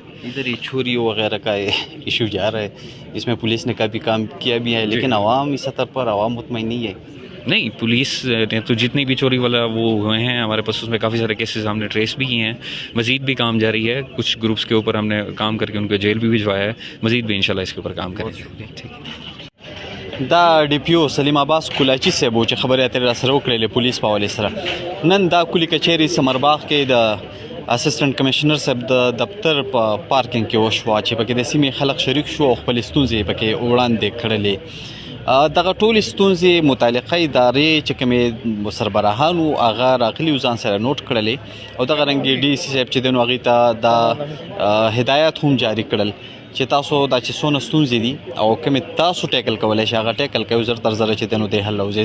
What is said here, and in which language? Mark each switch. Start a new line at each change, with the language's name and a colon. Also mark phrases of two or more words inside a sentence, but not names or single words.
Urdu: ادھر ہی چوری وغیرہ کا ایشو جا رہا ہے اس میں پولیس نے کافی کام کیا بھی ہے لیکن عوام اس سطح پر عوام مطمئن نہیں ہے. نہیں پولیس نے تو جتنی بھی چوری والا وہ ہوئے ہیں ہمارے پاس اس میں کافی سارے کیسز ہم نے ٹریس بھی کیے ہیں. مزید بھی کام جاری ہے. کچھ گروپس کے اوپر ہم نے کام کر کے ان کو جیل بھی بھجوایا ہے۔ مزید بھی انشاءاللہ اس کے اوپر کام کریں گے. ठीक
Pashto: دا डी पी او سلیم عباس کولاچي صاحب چې خبرې اترې راسره وکړلې پولیس په حوالې سره. نن دا کلي کچهرې سمرباغ کې د اسسټنټ کمشنر صاحب د دفتر په پارکینګ کې وشوه چې پکې د سیمې خلک شریک شو او خپل ستونزې پکې وړاندې کړلې. دغه ټولې ستونزې متعلقه ادارې چې کومې سربراهانو هغه راغلي ځان سره نوٹ کړلې او دغه رنګ ډي سي صاحب چې دی نو هغې ته دا هدایات هم جاري کړل چې تاسو دا چې څونه ستونزې دي او کومې تاسو ټیکل کولی شئ هغه ټیکل کوئ زر تر زره چې دی نو دی حل راوځي.